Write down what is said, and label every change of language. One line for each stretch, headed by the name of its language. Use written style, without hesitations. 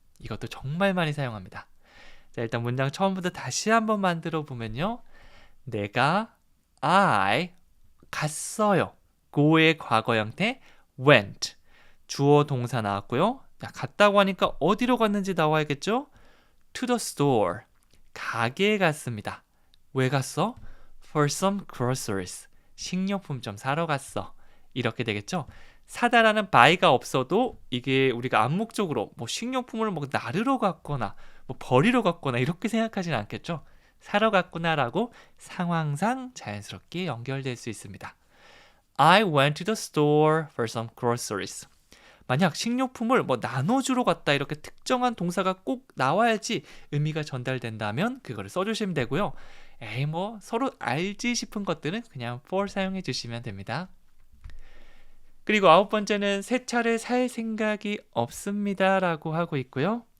Korean: 이것도 정말 많이 사용합니다. 자, 일단 문장 처음부터 다시 한번 만들어 보면요. 내가 I 갔어요. go의 과거 형태 went. 주어 동사 나왔고요. 자, 갔다고 하니까 어디로 갔는지 나와야겠죠?
English: to the store.
Korean: 가게에 갔습니다. 왜 갔어?
English: for some groceries.
Korean: 식료품 좀 사러 갔어. 이렇게 되겠죠? 사다라는 buy가 없어도 이게 우리가 암묵적으로 뭐 식료품을 뭐 나르러 갔거나 뭐 버리러 갔거나 이렇게 생각하지는 않겠죠? 사러 갔구나라고 상황상 자연스럽게 연결될 수 있습니다.
English: I went to the store for some groceries.
Korean: 만약 식료품을 뭐 나눠주러 갔다 이렇게 특정한 동사가 꼭 나와야지 의미가 전달된다면 그거를 써주시면 되고요. 에이 뭐 서로 알지 싶은 것들은 그냥 for 사용해 주시면 됩니다. 그리고 9번째는 새 차를 살 생각이 없습니다 라고 하고 있고요.